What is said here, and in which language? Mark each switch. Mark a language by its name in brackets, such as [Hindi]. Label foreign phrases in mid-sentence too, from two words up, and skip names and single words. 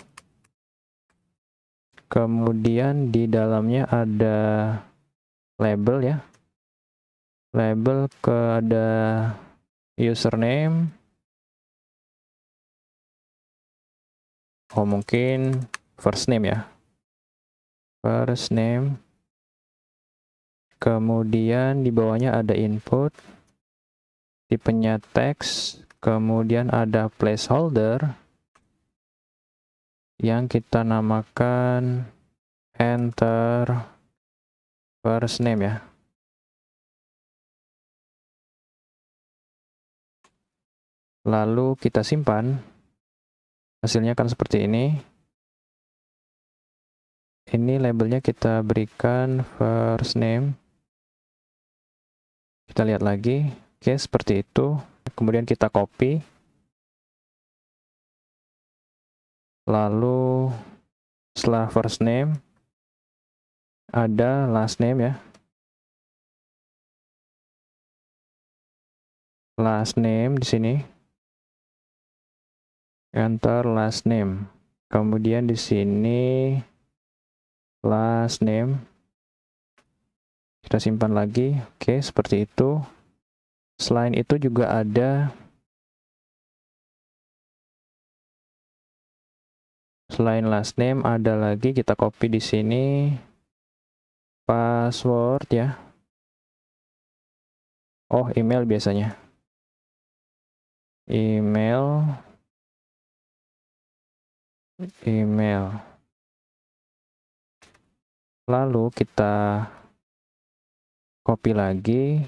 [Indonesian] Kemudian di dalamnya ada label ya. Label ada username. Oh, mungkin [English] first name [Indonesian] ya. [English] First name. [Indonesian] Kemudian di bawahnya ada input. Tipenya teks. Kemudian ada placeholder yang kita namakan [English] enter first name [Indonesian] ya. Lalu kita simpan. Hasilnya kan seperti ini. Ini labelnya kita berikan [English] first name. [Indonesian] Kita lihat lagi. Oke, seperti itu. Kemudian kita copy. Lalu setelah [English] first name [Indonesian] ada [English] last name [Indonesian] ya. [English] Last name [Indonesian] di sini. [English] Enter last name. [Indonesian] Kemudian di sini [English] last name. [Indonesian] Kita simpan lagi. Oke, seperti itu. Selain itu juga ada selain [English] last name [Indonesian] ada lagi, kita copy di sini password ya. Oh, email biasanya. Email. Lalu kita copy lagi.